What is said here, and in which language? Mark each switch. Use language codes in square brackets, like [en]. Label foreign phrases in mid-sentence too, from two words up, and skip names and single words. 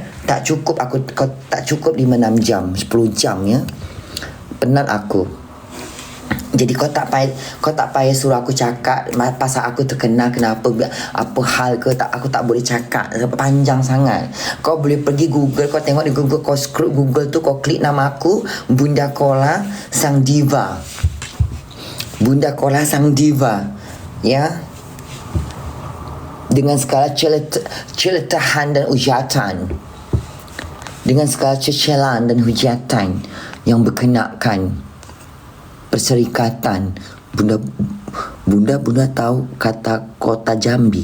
[ms] Tak cukup 5-6 jam, 10 jam, ya. Penat aku. Jadi kau tak payah suruh aku cakap pasal aku terkenal kenapa, apa hal ke, aku tak boleh cakap sebab panjang sangat. Kau boleh pergi Google, kau tengok di Google, kau scroll Google tu, kau klik nama aku, Bunda Korla Sang Diva. Bunda Korla Sang Diva, ya. Dengan segala celetahan dan hujatan. Dengan segala cecelan dan hujatan yang berkenaan perserikatan. Bunda tahu kata kota Jambi.